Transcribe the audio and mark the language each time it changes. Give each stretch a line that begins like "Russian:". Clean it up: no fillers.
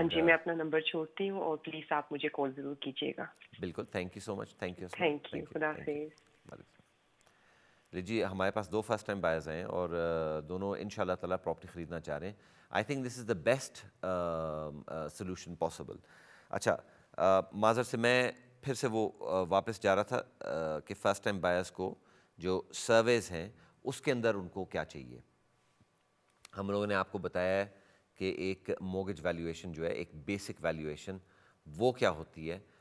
Urdu: ہاں جی میں اپنا نمبر چھوڑتی ہوں اور پلیز آپ مجھے کال ضرور کیجیے گا.
English: بالکل. Thank you so much. Thank you. Thank you.
Urdu: خدا حافظ. جی ہمارے پاس 2 فرسٹ ٹائم بائرز ہیں اور دونوں ان شاء اللہ تعالیٰ پراپرٹی خریدنا چاہ رہے ہیں.
English: I think this is the best solution possible.
Urdu: اچھا معذر سے میں پھر سے وہ واپس جا رہا تھا کہ فرسٹ ٹائم بائرز کو جو سرویز ہیں اس کے اندر ان کو کیا چاہیے. ہم لوگوں نے آپ کو بتایا ہے کہ ایک موگج ویلیویشن جو ہے, ایک بیسک ویلیویشن وہ کیا ہوتی ہے.